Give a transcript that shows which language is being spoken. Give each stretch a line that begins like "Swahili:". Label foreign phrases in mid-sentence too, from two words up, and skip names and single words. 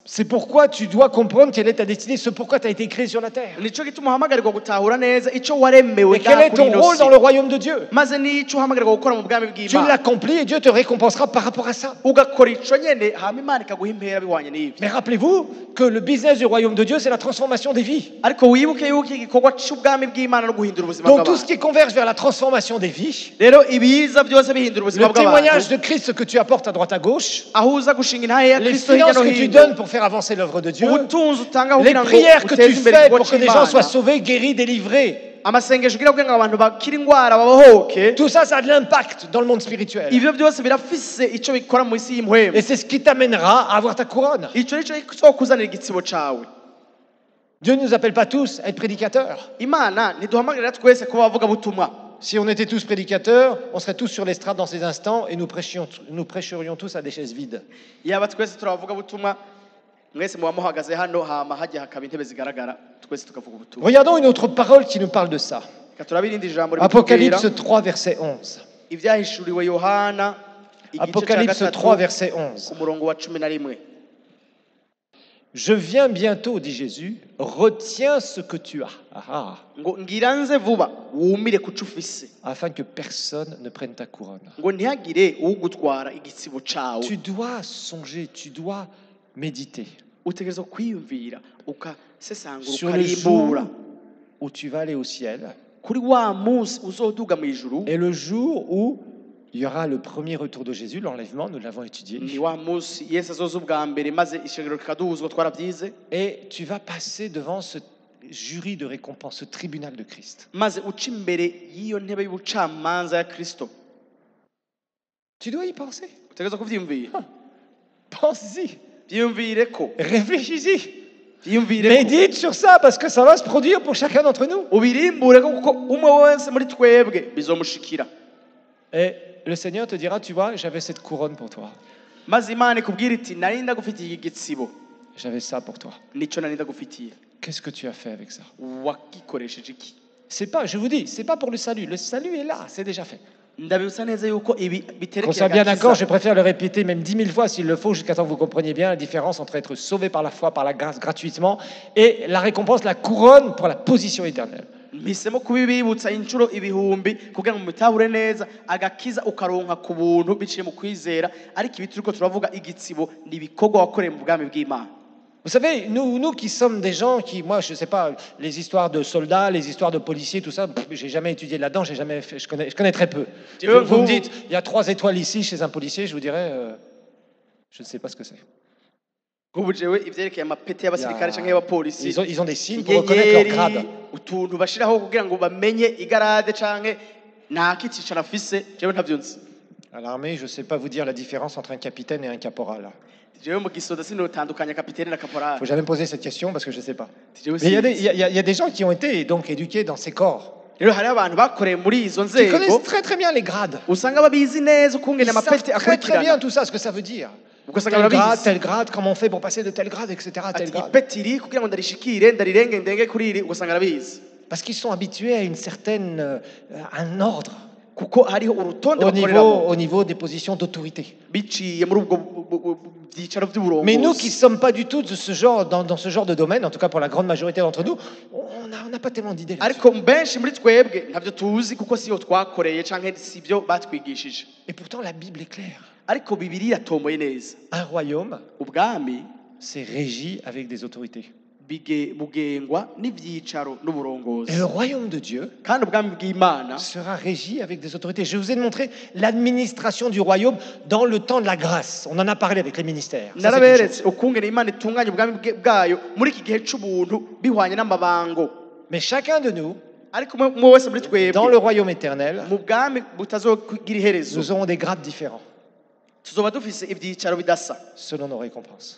French: pourquoi tu dois comprendre quelle est ta destinée, ce pourquoi tu as été créé sur la terre.
Rundi: nico gituma uhamagarirwa gutahura neza ico waremewe
French: Et quel est ton rôle dans le royaume de Dieu.
Rundi: maze nico uhamagarirwa gukora mu bwami
French: Tu
Rundi: bw'Imana
French: l'accomplis et Dieu te récompensera par rapport à ça.
Rundi: ugakora ico nyene hama Imana ikaguha impera bihwanye n'ivyo.
French: Mais rappelez-vous que le business du royaume de Dieu, c'est la transformation des vies.
Rundi: ariko wibuke yuko igikorwa c'ubwami bw'Imana no guhindura ubuzima
French: Donc tout ce
Rundi: bw'abantu.
French: qui converge vers la transformation des vies,
Rundi: Rero ibiza byose bihindura ubuzima
French: le témoignage
Rundi: bw'abantu
French: de Christ que tu apportes à droite à gauche,
Rundi: aho uza gushinga intahe ya
French: les
Rundi: Kristo hirya
French: finances
Rundi: no
French: que tu
Rundi: hino,
French: donnes pour faire avancer l'œuvre de Dieu,
Rundi: ubutunzi utanga
French: les
Rundi: kugira ngo
French: prières que tu
Rundi: uteze imbere
French: fais
Rundi: igikorwa
French: pour que des gens soient
Rundi: c'Imana,
French: sauvés, guéris, délivrés,
Rundi: amasengesho kugira ngo abantu bakire ingwara babohoke,
French: tout ça, ça a de l'impact dans le monde spirituel.
Rundi: ivyo byose birafise ico bikora mu isi y'impuhemu.
French: Et c'est ce qui t'amènera à avoir ta couronne.
Rundi: Ico nico kizokuzanira igitsibo cawe.
French: Dieu ne nous appelle pas tous à être prédicateurs.
Rundi: Imana ntiduhamagarira twese kuba abavuga butumwa.
French: Si on était tous prédicateurs, on serait tous sur l'estrade dans ces instants et nous prêcherions tous à des chaises vides.
Rundi: Yaba twese turabavuga butumwa mwese muba muhagaze hano hama hajya hakaba intebe zigaragara twese tukavuga ubutumwa.
French: Regardons une autre parole qui nous parle de ça.
Rundi: Reka turabe irindi jambo
French: Apocalypse 3, verset 11.
Rundi: ivyahishuriwe Yohana igice ca
French: Apocalypse 3,
Rundi: gatatu
French: verset 11.
Rundi: ku murongo wa 11.
French: Je viens bientôt, dit Jésus, retiens ce que tu as. Ah,
Rundi: ngo ngira nze vuba wumire kuco ufise
French: afin que personne ne prenne ta couronne.
Rundi: ngo ntihagire ugutwara igitsibo cawe.
French: Tu dois songer, tu dois méditer
Rundi: utegerezwa kwiyumvira ukasesangura
French: sur le jour
Rundi: ukarimbura
French: où tu vas aller au ciel
Rundi: kuri wa munsi uzoduga mu ijuru,
French: et le jour où il y aura le premier retour de Jésus, l'enlèvement, nous l'avons étudié.
Rundi: ni wa munsi Yesu azoza ubwa mbere maze ishengero rikaduzwa twarabyize,
French: Et tu vas passer devant ce jury de récompense, ce tribunal de Christ.
Rundi: maze uca imbere y'iyo ntebe y'ubucamanza ya Kristo.
French: Tu dois y penser.
Rundi: utegerezwa kuvyiyumvira,
French: Pense-y.
Rundi: vyiyumvire ko
French: Réfléchis-y.
Rundi: vyiyumvire ko
French: Médite sur ça parce que ça va se produire pour chacun d'entre nous.
Rundi: ubirimbure ko kuko umwe wese muri twebwe bizomushikira.
French: Et le Seigneur te dira, tu vois, j'avais cette couronne pour toi.
Rundi: maze Imana ikubwira iti nari ndagufitiye igitsibo,
French: J'avais ça pour toi.
Rundi: nico nari ndagufitiye,
French: Qu'est-ce que tu as fait avec ça?
Rundi: wagikoresheje iki?
French: C'est pas, je vous dis, c'est pas pour le salut. Le salut est là, c'est déjà fait.
Rundi: ndabibutsa neza yuko ibi
French: Qu'on
Rundi: biterekeye
French: soit bien d'accord, je
Rundi: agakiza.
French: préfère le répéter même 10 000 fois s'il le faut, jusqu'à temps que vous compreniez bien la différence entre être sauvé par la foi, par la grâce, gratuitement, et la récompense, la couronne pour la position éternelle.
Rundi: mpisemo kubibibutsa inshuro ibihumbi kugira ngo mutahure neza agakiza ukaronka ku buntu biciye mu kwizera, ariko ibi turiko turavuga igitsibo ni ibikorwa wakoreye mu bwami bw'Imana.
French: Vous savez, nous qui sommes des gens qui, moi, je sais pas, les histoires de soldats, les histoires de policiers, tout ça, j'ai jamais étudié là-dedans, j'ai jamais fait, je connais très peu. Vous me dites, il y a 3 étoiles ici chez un policier, je vous dirais, je ne sais pas ce que c'est.
Rundi: Nk'ubu jewe ivyerekeye amapeti y'abasirikare canke y'abapolisi,
French: Ils ont des signes pour reconnaître leur grade.
Rundi: utuntu bashiraho kugira ngo bamenye igarade canke nta kicicaro afise, jewe ntavyo nzi.
French: À l'armée, je ne sais pas vous dire la différence entre un capitaine et un caporal.
Rundi: Jewe mu gisoda sinotandukanya kapitene na
French: Il ne
Rundi: kaporali.
French: faut jamais me poser cette question parce que je ne sais pas.
Rundi: Jewe
French: Mais il y, a des-
Rundi: sinzi.
French: il y a des gens qui ont été donc éduqués dans ces corps,
Rundi: Rero hariho abantu bakoreye muri izo
French: qui
Rundi: nzego
French: connaissent très très bien les grades.
Rundi: usanga babizi neza ukungene
French: Ils savent
Rundi: amapeti
French: très très bien
Rundi: akurikirana,
French: tout ça, ce que ça veut dire.
Rundi: ugasanga
French: Tel
Rundi: barabizi
French: grade, comment on fait pour passer de tel grade, etc. à tel
Rundi: ati
French: grade.
Rundi: ipeti iri kugira ngo ndarishikire ndarirenge ndenge kuri iri, ugasanga arabizi
French: Parce qu'ils sont habitués à une certaine, un ordre
Rundi: kuko hariho urutonde bakoreramo
French: au niveau des positions d'autorité.
Rundi: biciye muri ubwo byicaro
French: Mais nous qui ne
Rundi: by'uburongozi.
French: sommes pas du tout de ce genre, dans ce genre de domaine, en tout cas pour la grande majorité d'entre nous, on n'a pas tellement d'idées là-dessus.
Rundi: ariko benshi muri twebwe ntabyo tuzi kuko siyo twakoreye canke sibyo batwigishije,
French: Et pourtant la Bible est claire.
Rundi: ariko Bibiliya yatomboye neza.
French: Un royaume,
Rundi: Ubwami
French: c'est régi avec des autorités.
Rundi: bugengwa n'ivyicaro
French: Et
Rundi: n'uburongozi,
French: le royaume de Dieu
Rundi: kandi ubwami bw'Imana
French: sera régi avec des autorités. Je vous ai montré l'administration du royaume dans le temps de la grâce. On en a parlé avec les ministères. Ça, c'est une chose.
Rundi: naraberetse ukungene Imana itunganya ubwami bwayo muri iki gihe c'ubuntu bihwanye n'amabango,
French: Mais chacun de nous,
Rundi: ariko umwe wese muri
French: dans le
Rundi: twebwe
French: royaume éternel,
Rundi: mu bwami butazogira iherezo
French: nous aurons des grades différents
Rundi: tuzoba dufise ivyicaro bidasa
French: selon nos récompenses.